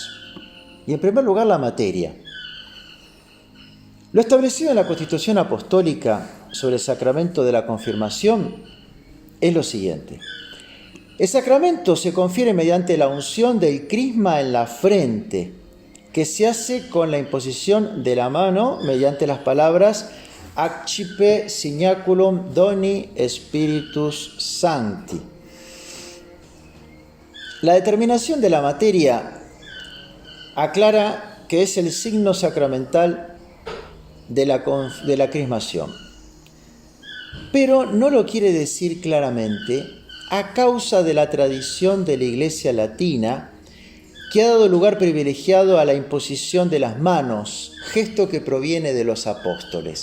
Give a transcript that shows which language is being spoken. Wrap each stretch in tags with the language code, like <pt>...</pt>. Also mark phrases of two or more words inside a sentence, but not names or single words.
<es>Y en primer lugar, la materia. Lo establecido en la Constitución Apostólica sobre el sacramento de la confirmación es lo siguiente. El sacramento se confiere mediante la unción del crisma en la frente, que se hace con la imposición de la mano mediante las palabras</es> <la>accipe signaculum doni spiritus sancti.</la> <es>La determinación de la materia aclara que es el signo sacramental de la crismación, pero no lo quiere decir claramente a causa de la tradición de la Iglesia latina, que ha dado lugar privilegiado a la imposición de las manos, gesto que proviene de los apóstoles.</es>